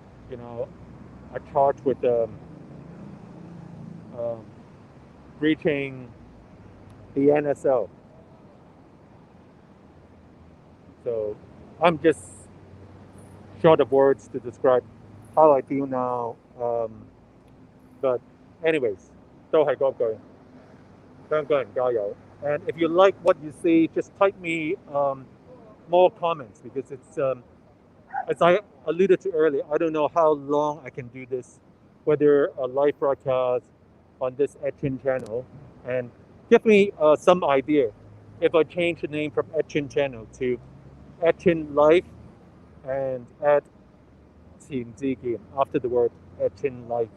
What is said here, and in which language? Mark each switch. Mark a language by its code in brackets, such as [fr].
[en] you know, are charged with breaching the NSO. So I'm just short of words to describe how I feel now. But anyways, [yue] 都係嗰句，香港人加油. [en] And if you like what you see, just type me more comments, because it's as I alluded to earlier, I don't know how long I can do this, whether a live broadcast on this Etchin channel, and give me some idea if I change the name from Etchin channel to Etchin Life and add 前之見 after the word Etchin Life.